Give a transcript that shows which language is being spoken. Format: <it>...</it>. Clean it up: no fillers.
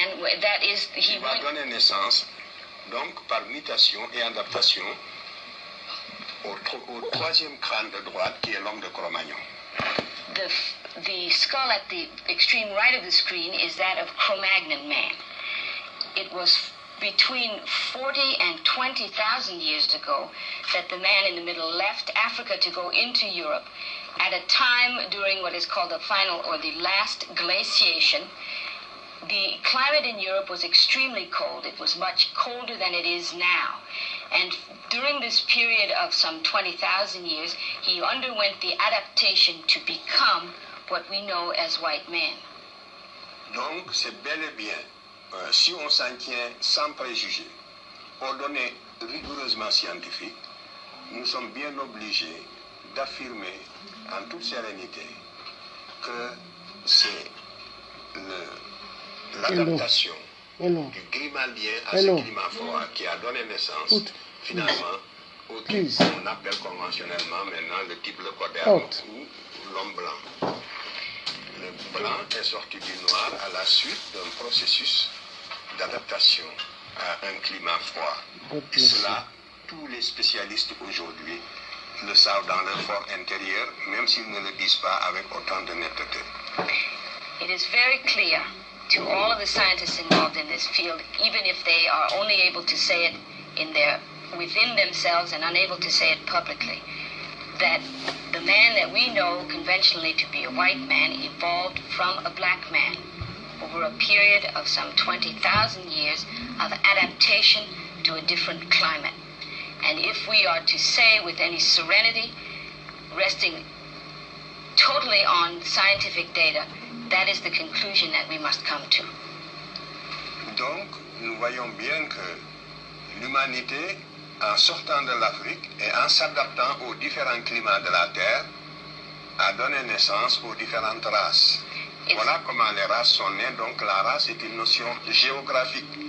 <fr>Il va donner naissance, donc par mutation et adaptation, au troisième crâne de droite qui est l'homme de Cro-Magnon.</fr> <en>The skull at the extreme right of the screen is that of Cro-Magnon man. it was between 40 and 20,000 years ago that the man in the middle left Africa to go into Europe at a time during what is called the final or the last glaciation. The climate in Europe was extremely cold. It was much colder than it is now. And during this period of some 20,000 years, he underwent the adaptation to become what we know as white men.</en> <fr>Donc, c'est bel et bien, si on s'en tient sans préjugés, aux données rigoureusement scientifiques, nous sommes bien obligés d'affirmer en toute sérénité que c'est l'adaptation du climat lié à ce climat froid qui a donné naissance finalement au type qu'on appelle conventionnellement maintenant le type leucoderne ou l'homme blanc. Le blanc est sorti du noir à la suite d'un processus d'adaptation à un climat froid. Et cela, tous les spécialistes aujourd'hui le savent dans leur fort intérieur, même s'ils ne le disent pas avec autant de netteté.</fr> <en>It is very clear to all of the scientists involved in this field, even if they are only able to say it within themselves and unable to say it publicly, that the man that we know conventionally to be a white man evolved from a black man over a period of some 20,000 years of adaptation to a different climate. And if we are to say with any serenity, resting totally on scientific data, that is the conclusion that we must come to.</en> <fr>Donc, nous voyons bien que l'humanité, en sortant de l'Afrique et en s'adaptant aux différents climats de la Terre, a donné naissance aux différentes races. Voilà comment les races sont nées. Donc la race est une notion géographique.</fr>